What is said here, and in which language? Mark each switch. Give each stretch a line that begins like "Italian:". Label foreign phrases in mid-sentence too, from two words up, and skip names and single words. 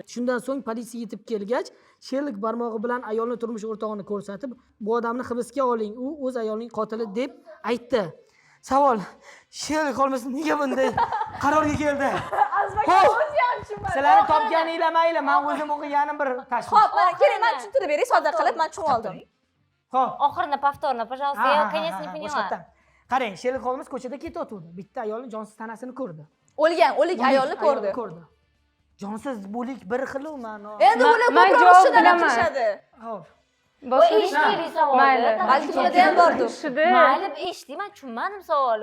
Uzbek: Shundan so'ng politsiya yetib kelgach, Sherlok barmog'i bilan ayolni turmush o'rtog'ini ko'rsatib, "Bu odamni hibsga oling, u o'z ayolining qotili" deb aytdi. Savol: Sherlok Holmes nega bunday qarorga keldi? Xo'p, sizlarni topganinglar mayli, men o'zim o'qiganim bir tashxis. Xo'p, mana keling, men tushuntirib beray, sodda qilib, men tushunib oldim. Xo'p.
Russian: Oxirini повторно, пожалуйста. Я, конечно, не поняла.
Uzbek: boshqatdan. Qarang, Sherlok Holmes ko'chada ketayotdi. Bitta ayolning jonsiz tanasini ko'rdi. O'lik ayolni ko'rdi. Jonsiz bo'lik bir xil-u ma'no. Endi bular Men ko'proq javob tushunadi, bilaman. tushadi. Xo'p. Eshitdingiz savolni? Mayli. Balki bunada ham bordir. Mayli, eshitdim, men tushunmadim savolni.